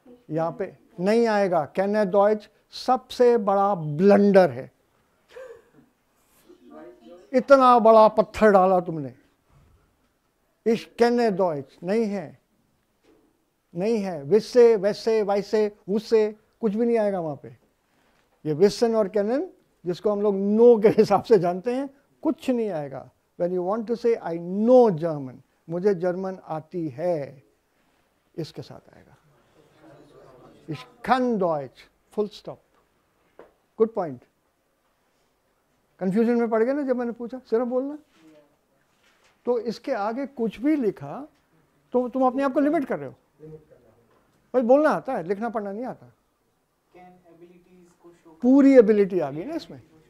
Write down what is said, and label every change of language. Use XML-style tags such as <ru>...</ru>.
<hi>यहां पे नहीं आएगा,</hi> <de>कैन डॉइच</de> <hi>सबसे बड़ा ब्लंडर है, इतना बड़ा पत्थर डाला तुमने, इस कैन डॉइच नहीं है, नहीं है, विस्से वैसे वैसे उससे कुछ भी नहीं आएगा वहां पे। ये विस्सन और कैनन जिसको हम लोग नो के हिसाब से जानते हैं, कुछ नहीं आएगा।</hi> <en>when you want to say I know German,</en> <hi>मुझे जर्मन आती है, इसके साथ आएगा।</hi> <de>Ich kann Deutsch,</de> <en>full stop. Good point.</en> <hi>Confusion में पड़ गए ना जब मैंने पूछा सिर्फ बोलना, तो इसके आगे कुछ भी लिखा तो तुम अपने आप को लिमिट कर रहे हो। भाई बोलना आता है, लिखना पढ़ना नहीं आता। पूरी एबिलिटी आ गई ना इसमें।</hi>